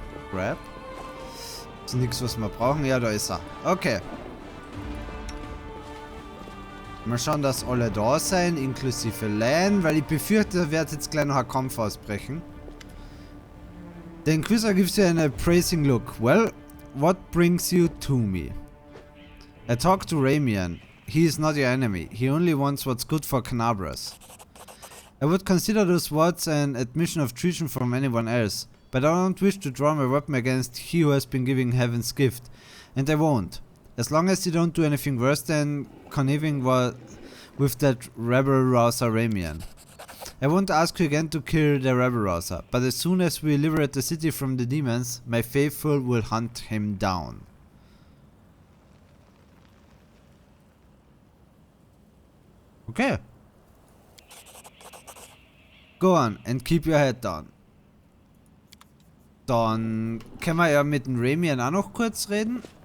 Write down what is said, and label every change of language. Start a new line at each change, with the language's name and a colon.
German: Grab. Ist nichts, was wir brauchen. Ja, da ist er. Okay. Mal schauen, dass alle da sein, inklusive Lan, weil ich befürchte, da wird jetzt gleich noch ein Kampf ausbrechen.
English: The Inquisitor gives you an appraising look. Well, what brings you to me? I talked to Ramian. He is not your enemy. He only wants what's good for Canabras. I would consider those words an admission of treason from anyone else, but I don't wish to draw my weapon against he who has been given heaven's gift, and I won't. As long as you don't do anything worse than conniving with that rebel rouser Ramian. I won't ask you again to kill the rebel rouser, but as soon as we liberate the city from the demons, my faithful will hunt him down. Okay. Go on and keep your head down.
German: Dann können wir ja mit dem Ramian auch noch kurz reden.